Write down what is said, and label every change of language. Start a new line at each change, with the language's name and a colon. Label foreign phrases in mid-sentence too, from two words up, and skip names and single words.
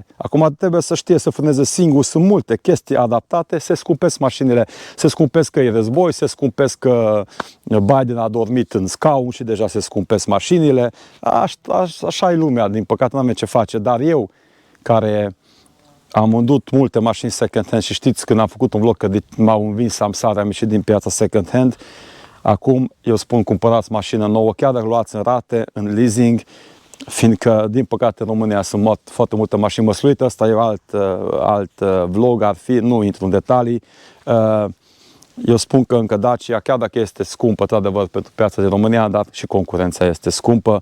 Romanian: Acum trebuie să știe să frâneze singur, sunt multe chestii adaptate, se scumpesc mașinile, se scumpesc că e război, se scumpesc că Biden a dormit în scaun și deja se scumpesc mașinile. Așa e lumea, din păcate n-am ce face, dar eu, care am vândut multe mașini second-hand și știți, când am făcut un vlog că m-au învins samsare, am ieșit din piața second-hand. Acum eu spun, cumpărați mașină nouă, chiar dacă luați în rate, în leasing, fiindcă, din păcate, în România sunt foarte multe mașini măsluite. Ăsta e alt vlog, ar fi, nu intru în detalii. Eu spun că încă Dacia, chiar dacă este scumpă, într-adevăr, pentru piața din România, dar și concurența este scumpă.